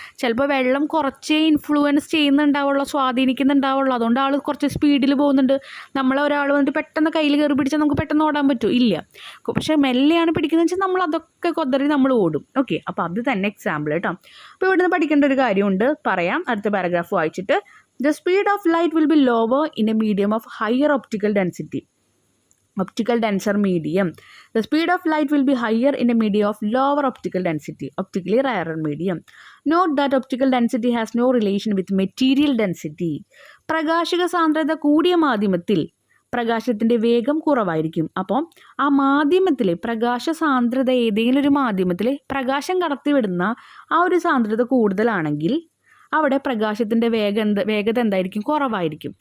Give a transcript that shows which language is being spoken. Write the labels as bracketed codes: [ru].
[ml] ചിലപ്പോൾ വെള്ളം കുറച്ചേ ഇൻഫ്ലുവൻസ് ചെയ്യുന്നുണ്ടാവുള്ളൂ, സ്വാധീനിക്കുന്നുണ്ടാവുള്ളൂ. അതുകൊണ്ട് ആൾ കുറച്ച് സ്പീഡിൽ പോകുന്നുണ്ട്. ഒരാൾ വന്നിട്ട് പെട്ടെന്ന് കയ്യിൽ കയറി പിടിച്ചാൽ നമുക്ക് പെട്ടെന്ന് ഓടാൻ പറ്റുമോ? ഇല്ല. പക്ഷേ മെല്ലെയാണ് പിടിക്കുന്നത് വെച്ചാൽ നമ്മൾ അതൊക്കെ കൊതറി നമ്മൾ ഓടും. ഓക്കെ, അപ്പോൾ അത് തന്നെ എക്സാമ്പിൾ കേട്ടോ. അപ്പോൾ ഇവിടുന്ന് പഠിക്കേണ്ട ഒരു കാര്യമുണ്ട്, പറയാം അടുത്ത പാരഗ്രാഫ് വായിച്ചിട്ട്. [en] The speed of light will be lower in a medium of higher optical density. Optical denser medium. The speed of light will be higher in a medium of lower optical density. Optically rarer medium. Note that optical density has no relation with material density. [ml] പ്രകാശിക സാന്ദ്രത കൂടിയ മാധ്യമത്തിൽ പ്രകാശത്തിൻ്റെ വേഗം കുറവായിരിക്കും. അപ്പോൾ ആ മാധ്യമത്തിൽ പ്രകാശ സാന്ദ്രത, ഏതെങ്കിലും ഒരു മാധ്യമത്തിൽ പ്രകാശം കടത്തിവിടുന്ന ആ ഒരു സാന്ദ്രത കൂടുതലാണെങ്കിൽ അവിടെ പ്രകാശത്തിൻ്റെ വേഗത എന്തായിരിക്കും? കുറവായിരിക്കും.